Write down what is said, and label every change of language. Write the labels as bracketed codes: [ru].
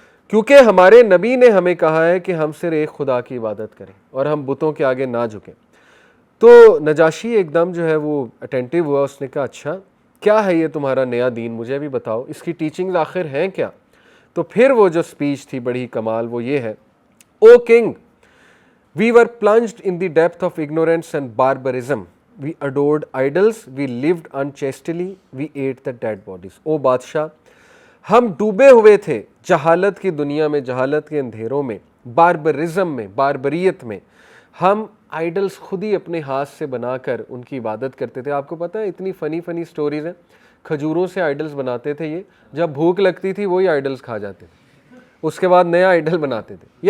[ur] کیونکہ ہمارے نبی نے ہمیں کہا ہے کہ ہم صرف ایک خدا کی عبادت کریں اور ہم بتوں کے آگے نہ جھکیں۔ تو نجاشی ایک دم جو ہے وہ اٹینٹیو ہوا، اس نے کہا اچھا کیا ہے یہ تمہارا نیا دین، مجھے بھی بتاؤ، اس کی ٹیچنگز آخر ہیں کیا؟ تو پھر وہ جو اسپیچ تھی بڑی کمال وہ یہ ہے, او king [en] we were plunged in the depth of ignorance and barbarism. We adored idols, we lived unchastely, we ate the dead bodies. [ur] او بادشاہ, ہم ڈوبے ہوئے تھے جہالت کی دنیا میں, جہالت کے اندھیروں میں, باربرزم میں, باربریت میں. ہم آئیڈلس خود ہی اپنے ہاتھ سے بنا کر ان کی عبادت کرتے تھے. آپ کو پتہ ہے اتنی فنی سٹوریز ہیں, کھجوروں سے آئیڈلس بناتے تھے, یہ جب بھوک لگتی تھی وہی آئیڈلس کھا جاتے تھے, اس کے بعد نیا آئیڈل بناتے تھے.